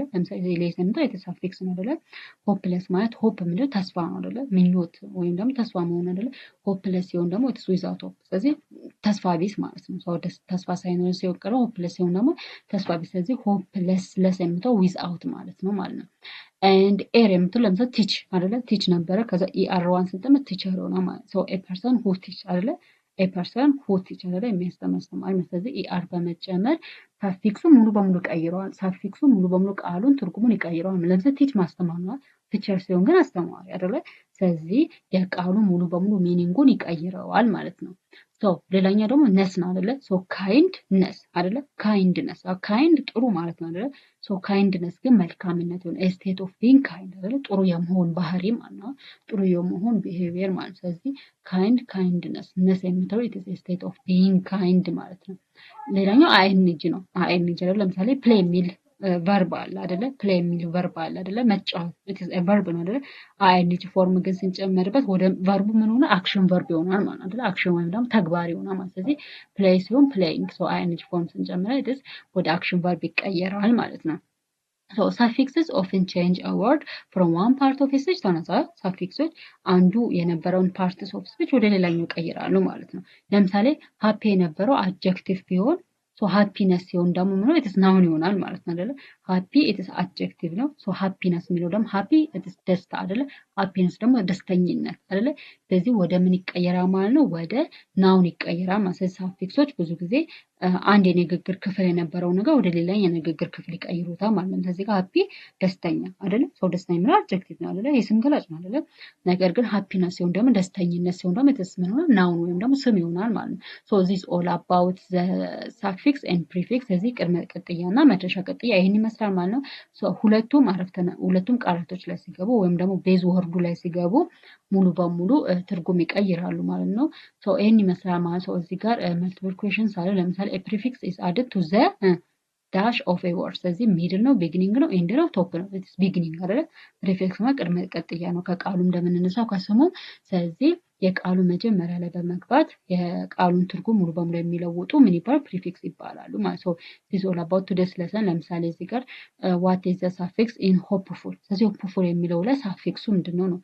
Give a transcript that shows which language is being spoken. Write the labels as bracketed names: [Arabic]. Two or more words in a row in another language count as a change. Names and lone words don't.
[Amharic] ለምሳሌ ሌስ የሚለው የተሳፊክስ ነው አይደለ? ሆፕለስ ማለት ሆፕ ምንድነው? ተስፋ ነው አይደለ? ምኞት ወይም ደግሞ ተስፋ መሆን አይደለ? ሆፕለስ ሲሆን ደግሞ [English] it's without hope [Amharic] ስለዚህ ተስፋ ቢስ ማለት ነው። ተስፋ ሳይኖር ሲወቀረ ሆፕለስ ሲሆን ደግሞ ተስፋ ቢስ ስለዚህ ሆፕለስ የሚለው ዊዝአውት ማለት ነው ማለት ነው። and ኤር የምትለው ለምሳሌ ቲች አይደለ? ቲች ነበረ ከዛ ኢአር1 ስንጠመት ቲቸር ሆነ ማለት [English] a person who teach [Amharic] አይደለ? [English] a person who teach አይደለ? [Amharic] የሚያስተምር ስለዚህ ኢአር በመጨመር ሳፊክሱ ሙሉ በሙሉ ቀይረዋል። ሳፊክሱ ሙሉ በሙሉ ቃሉን ትርጉሙን ይቀይረዋል። ለምሳሌ ቲች ማስተማር ነው። ቲቸር ሲሆን ግን አስተማሪ አይደለ? ስለዚህ የቃሉ ሙሉ በሙሉ ሚኒንጉን ይቀይረዋል ማለት ነው። ሌላኛ ደግሞ ነስ ነው አይደለ? [English] kind ness አይደለ? [Amharic] ካይንድነስ ካይንድ ጥሩ ማለት ነው አይደለ? ካይንድነስ ግን መልካምነት ነው። [English] state of being kind [Amharic] አይደለ? ጥሩ የመሆን ባህሪ ማለት ነው። ጥሩ የመሆን ቢሄቪየር ማለት ስለዚህ ካይንድነስ ነስ የምትለው [English] it is a state of being kind [Amharic] ማለት ነው። ሌላኛው አይኤንጂ ነው። አይኤንጂ አይደለ? ለምሳሌ ፕሌይ የሚል ቨርብ አለ አይደለ? ፕሌይ የሚል ቨርብ አለ አይደለ? [English] መጫወት it is a verb [Amharic] ነው አይደለ? [English] ING form [Amharic] ግን ስንጨምርበት ወደ ቨርቡ ምን ሆነ? [English] action verb [Amharic] ይሆናል ማለት አይደለ? አክሽን ወይም ደግሞ ተግባር ይሆናል ማለት ስለዚህ ፕሌይ ሲሆን ፕሌይንግ [English] ING form [Amharic] ስንጨምር [English] it is [Amharic] ወደ [English] action verb [Amharic] ይቀየራል ማለት ነው። [English] So suffixes often change a word from one part of a speech to another. [Amharic] suffixዎች አንዱ የነበረውን [English] parts of speech [Amharic] ወደ ሌላኛው ይቀይራሉ ማለት ነው። ለምሳሌ happy የነበረው adjective ቢሆን [English] so happiness [Amharic] ሲሆን ደግሞ ምን ነው [English] it is noun [Amharic] ይሆናል ማለት ነው አይደለ? [English] happy it is adjective ነው። so happiness [Amharic] የሚለው ደግሞ [English] happy it is [Amharic] ደስታ አይደለ? happiness ደግሞ ደስተኝነት አይደለ? ስለዚህ ወደ ምን ይቀየራል ማለት ነው? ወደ noun ይቀየራል ማለት ነው። suffixዎች ብዙ ጊዜ አንድ የንግግር ክፍል የነበረው ነገር ወደ ሌላ የንግግር ክፍል ይቀይሩታል ማለት ነው። ስለዚህ ሃፒ ደስተኛ አይደለ? ሰው ደስተኛ የሚለው አድጀክቲቭ ነው አይደለ? የስም ገላጭ ነው አይደለ? ነገር ግን ሃፒነስ ሲሆን ደግሞ ደስተኝነት ሲሆን ደግሞ የተስም ነው ናውን ወይም ደግሞ ስም ይሆናል ማለት ነው። [English] So this all about the suffix and prefix። [Amharic] ስለዚህ ቅድመ ቅጥያ እና መድረሻ ቅጥያ ይህን ይመስላል ማለት ነው። ሁለቱም ቃላቶች ላይ ሲገቡ ወይም ደግሞ ቤዝ ወርዱ ላይ ሲገቡ ሙሉ በሙሉ ትርጉም ይቀይራሉ ማለት ነው። ሶ ይህን ይመስላል ማለት ነው። እዚህ ጋር [English] multiple questions [Amharic] አለ። ለምሳሌ [English] a prefix is added to the dash of a word። [Amharic] ስለዚህ ሚድል ነው፣ ቢግኒንግ ነው፣ ኤንድ ነው፣ ቶፕ ነው። [English] it's beginning [Amharic] አይደለ? ፕሪፊክስ ማለት ቅድመ ቀጥያ ነው ከቃሉ እንደምንነሳው ከስሙ። ስለዚህ የቃሉ መጀመሪያ ላይ በመግባት የቃሉን ትርጉም ሙሉ በሙሉ የሚለውጡ ምን ይባላል? ፕሪፊክስ ይባላሉ ማለት ነው። [English] This all about today's lesson። [Amharic] ለምሳሌ እዚህ ጋር [English] What is the suffix in hopeful። [Amharic] ስለዚህ ሆፕፉል የሚለው ላይ ሳፊክሱ ምንድነው ነው?